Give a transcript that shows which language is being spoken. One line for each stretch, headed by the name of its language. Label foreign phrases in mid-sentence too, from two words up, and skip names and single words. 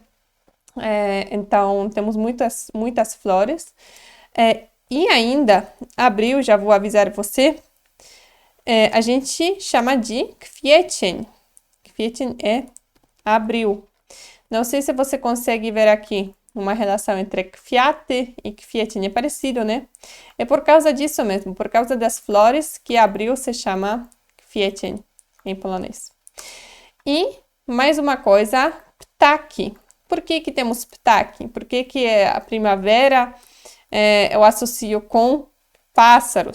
Portuguese: Então temos muitas flores. E ainda, abril, já vou avisar você, a gente chama de kwiecień. Kwiecień é abril. Não sei se você consegue ver aqui uma relação entre kwiaty e kwiecień. É parecido, né? É por causa disso mesmo, por causa das flores, que abril se chama kwiecień em polonês. E mais uma coisa, ptaki. Por que temos ptaki? Por que a primavera eu associo com pássaros?